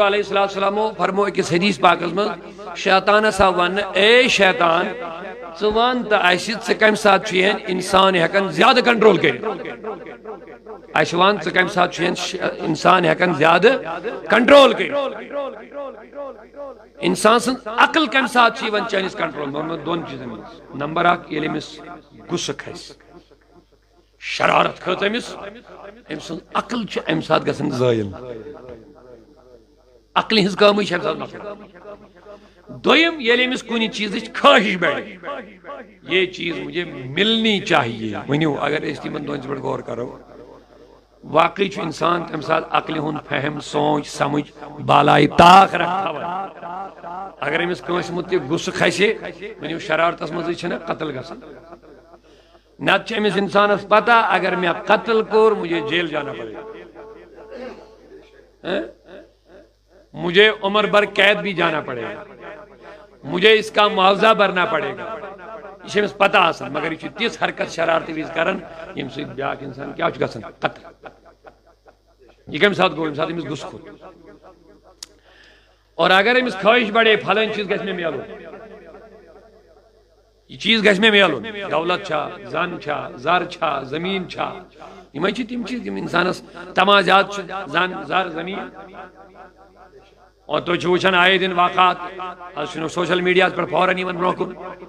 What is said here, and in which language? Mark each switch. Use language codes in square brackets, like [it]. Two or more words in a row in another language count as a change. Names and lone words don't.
[ks] علیہ السلام فرمو أکِس حدیث پاکس من شیطانس آو ون اے شیطان ژٕ ون تہٕ اسہِ ژٕ کمہِ ساتہٕ چھُ یہن انسان ہیکان زیادٕ کنٹرول کٔرِتھ اسہِ ون ژٕ کمہِ ساتہٕ چھُ یہن انسان ہیکان زیادٕ کنٹرول کٔرِتھ انسان سٕنٛز عقل کمہِ ساتہٕ چھِ یِوان چٲنِس کنٹرول منٛز دۄن چیٖزن منٛز نمبر اکھ ییٚلہِ أمِس غُصہٕ کھسہِ شرارت کھٔژ أمِس أمۍ سٕنٛز عقل چھِ امہِ ساتہٕ گژھان زٲیِل عقل ہز کام دویم ییٚلہِ أمِس کُنہِ چیٖزٕچ خٲہِش بڑِ [ur] یہ چیز مجھے ملنی چاہیے [ks] ؤنِو اگر أسۍ تِمن دۄن پٮ۪ٹھ غور کرو واقعی چھُ انسان تمہِ ساتہٕ عقلہِ ہُنٛد فہم سونچ سمجھ بالائے طاق رکھاوان اگر أمِس کٲنٛسہِ مُتعلق غُصہٕ کھسہِ ؤنِو شرارتس منٛزٕے چھِنہ قتل گژھان نتہٕ چھِ أمِس انسانس پتہ اگر مےٚ قتل کوٚر [ur] مجھے جیل جانا پڑے گا مجھے عمر بھر قید بھی جانا پڑے گا مجھے اس کا معاوضہ بھرنا پڑے گا [ks] یہ امس پتہ آسان مگر یہ تیس حرکت شرارتی وز کران یم سۭتۍ بیاکھ انسان کیا چھُ گژھان قتل یہ کمہِ ساتہٕ گوٚو ییٚمہِ ساتہٕ أمِس غُصہٕ کھوٚت اور اگر أمِس خواہش بڑے فلٲنۍ چیٖز گژھِ مےٚ میلُن یہ چیز گژھِ مےٚ میلُن دولت چھا زن چھا زر چھا زمین چھا یمے چھِ تِم چیٖز یِم انسانس تمام زیادٕ چھِ زن زر زمین اور تُہۍ چھِو وٕچھان آیے دِن واقعات آز چھُنہٕ سوشل میڈیاہس پٮ۪ٹھ فوراً یِوان برونٛہہ کُن